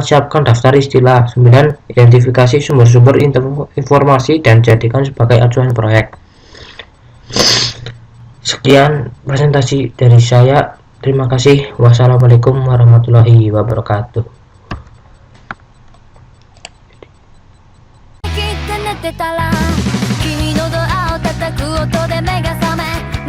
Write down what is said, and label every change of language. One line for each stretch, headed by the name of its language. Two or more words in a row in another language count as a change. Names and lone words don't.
Indonesian: Siapkan daftar istilah. 9. Identifikasi sumber-sumber informasi dan jadikan sebagai acuan proyek. Sekian presentasi dari saya. Terima kasih.
Arabic: والسلام عليكم ورحمة الله وبركاته.
Japanese: てたら君のドアを叩く音で目が覚め